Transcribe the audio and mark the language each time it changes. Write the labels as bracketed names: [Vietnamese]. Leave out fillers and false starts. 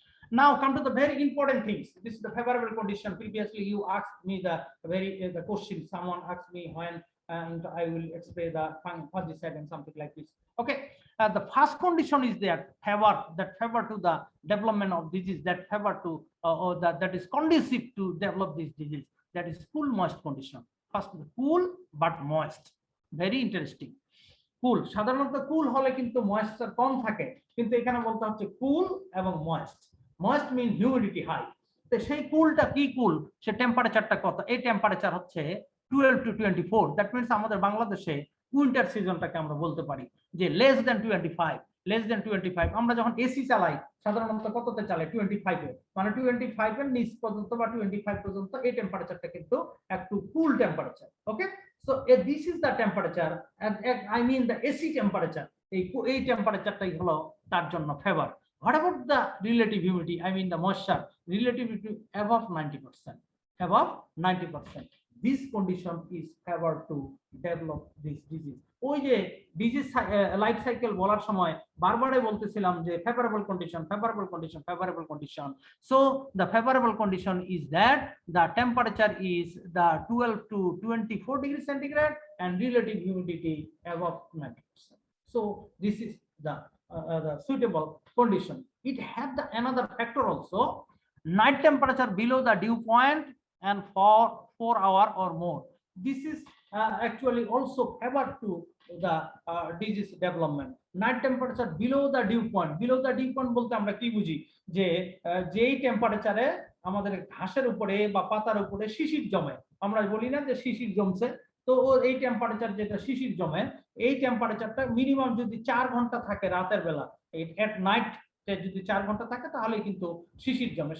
[English] Now come to the very important things. This is the favorable condition. Previously you asked me the question, someone asked me when, and I will explain the fungicide and something like this. Okay, the first condition is that favor to the development of disease, that favor to that is conducive to develop this disease, that is cool moist condition. First, cool but moist, very interesting. [Bangla] কুল সাধারণত কুল হলে কিন্তু moisture কম থাকে, কিন্তু এখানে বলতে হচ্ছে কুল এবং moist. Moist মিন humidity high, তো সেই কুলটা কি কুল, সে টেম্পারেচারটা কত? এই টেম্পারেচার হচ্ছে 12 to 24। [English] that means [Bangla] আমাদের বাংলাদেশে উইন্টার সিজনটাকে আমরা বলতে পারি যে লেস দেন 25। আমরা যখন এসি চালাই সাধারণত কততে চালাই? 25 এ, মানে 25 এর নিচ পর্যন্ত বা 25 পর্যন্ত এই টেম্পারেচারটা কিন্তু একটু কুল temperature. [English] Okay, so this is the temperature, and I mean the AC temperature. [Bangla] এই টেম্পারেচারটাই হলো তার জন্য favour. [English] What about the relative humidity? I mean the moisture, relative humidity above 90%. Above 90%. This condition is favor to develop this disease. [Bangla] ওই যে disease life cycle বলার সময় বারবারই বলতেছিলাম যে favourable condition, favourable condition, favourable condition. [English] So the favorable condition is that the temperature is the 12 to 24 degrees centigrade and relative humidity above 90%. So this is the suitable condition. It had the another factor also, night temperature below the dew point and for 4 hours or more. This is actually also favor to the disease development. Night temperature below the dew point. [Bangla] Below the dew point বলতে আমরা কি বুঝি, যে যেই টেম্পারেচারে আমাদের ঘাসের উপরে বা পাতার উপরে শিশির জমে, আমরা বলি না যে শিশির জমছে, তো এই টেম্পারেচার যেটা শিশির জমে, এই টেম্পারেচারটা মিনিমাম যদি 4 ঘন্টা থাকে রাতের বেলা, [English] at night [Bangla] যদি 4 ঘন্টা থাকে তাহলে কিন্তু শিশির জমে।